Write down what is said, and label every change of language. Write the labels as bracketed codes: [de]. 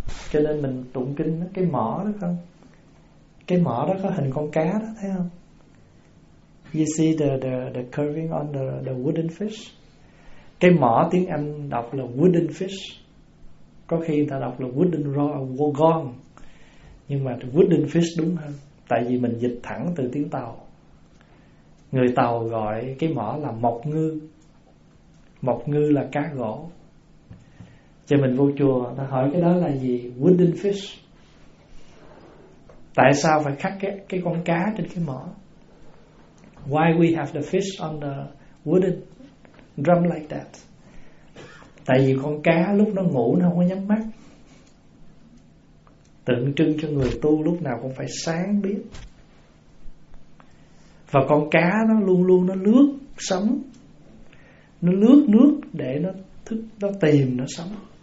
[vi] Cho nên mình tụng kinh nó, cái mỏ đó không? Cái mỏ đó có hình con cá đó, thấy không? [en] You see the curving on the wooden fish. [vi] Cái mỏ tiếng Anh đọc là wooden fish. Có khi người ta đọc là wooden gorgon. Nhưng mà wooden fish đúng hơn, tại vì mình dịch thẳng từ tiếng Tàu. Người Tàu gọi cái mỏ là mộc ngư. Mộc ngư là cá gỗ. Cho mình vô chùa, ta hỏi cái đó là gì? Wooden fish. Tại sao phải khắc cái con cá trên cái mỏ? [en] Why we have the fish on the wooden drum like that? [vi] Tại vì con cá lúc nó ngủ nó không có nhắm mắt. Tượng trưng cho người tu lúc nào cũng phải sáng biết. Và con cá nó luôn luôn nó lướt sống. Nó lướt nước để nó thức, nó tìm, nó sống.